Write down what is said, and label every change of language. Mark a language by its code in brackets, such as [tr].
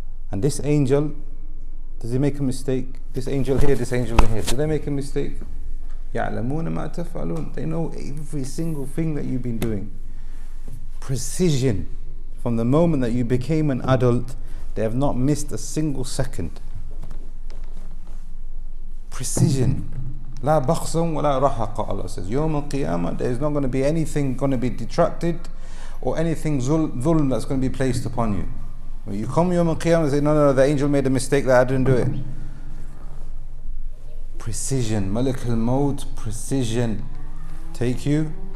[en] And this angel, does he make a mistake? This angel here, this angel here, do they make a mistake? [ar] يَعْلَمُونَ مَا تَفْعَلُونَ. [en] They know every single thing that you've been doing. Precision. From the moment that you became an adult, they have not missed a single second. Precision. [ar] لا بخس ولا رحق, [en] Allah says. Yawm al-Qiyamah, there is not going to be anything going to be detracted or anything dhulm that's going to be placed upon you. When you come Yawm al-Qiyamah and say, no, the angel made a mistake that I didn't do it. Precision. Malik al-Maut, precision. Take you.